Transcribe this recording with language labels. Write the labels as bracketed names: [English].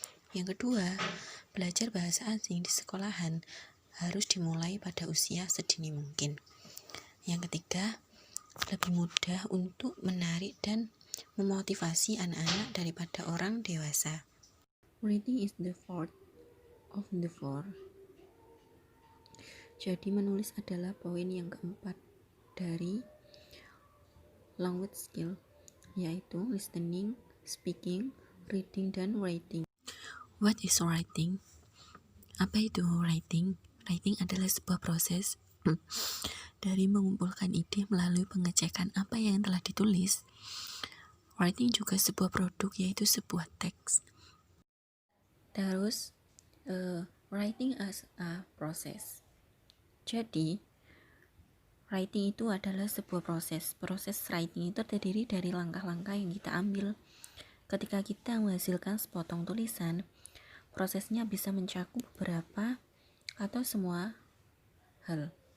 [Indonesian] Yang kedua, belajar bahasa asing di sekolahan harus dimulai pada usia sedini mungkin. Yang ketiga, lebih mudah untuk menarik dan memotivasi anak-anak daripada orang dewasa. [English] Reading is the fourth of the four. [Indonesian] Jadi menulis adalah poin yang keempat dari language skill, yaitu listening, speaking, reading, dan writing. [English] What is writing? [Indonesian] Apa itu writing? Writing adalah sebuah proses dari mengumpulkan ide melalui pengecekan apa yang telah ditulis. Writing juga sebuah produk, yaitu sebuah teks. [English] Terus, writing as a process. [Indonesian] Jadi, writing itu adalah sebuah proses. Proses writing itu terdiri dari langkah-langkah yang kita ambil. Ketika kita menghasilkan sepotong tulisan, prosesnya bisa mencakup beberapa atau semua hal.